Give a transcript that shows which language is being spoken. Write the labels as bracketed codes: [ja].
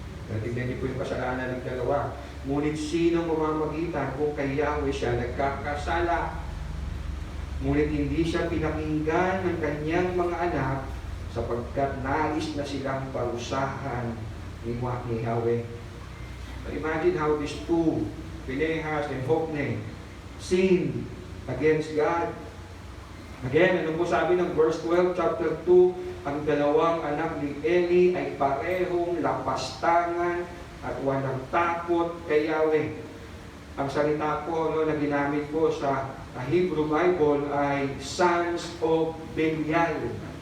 [tl] Tignan niyo po yung kasalanan ng dalawa. Ngunit sino mamamagitan kung kay Yahweh siya nagkakasala? Ngunit hindi siya pinakinggan ng kanyang mga anak sapagkat nais na silang parusahan ni Yahweh. [en] But imagine how these two, Pinehas and Hophni, sinned against God. [tl] Again, ano po sabi ng verse 12, chapter 2, ang dalawang anak ni Eli ay parehong lapastangan at walang takot kay Yahweh. Ang salita po na ginamit po sa Hebrew Bible ay [en] sons of Belial.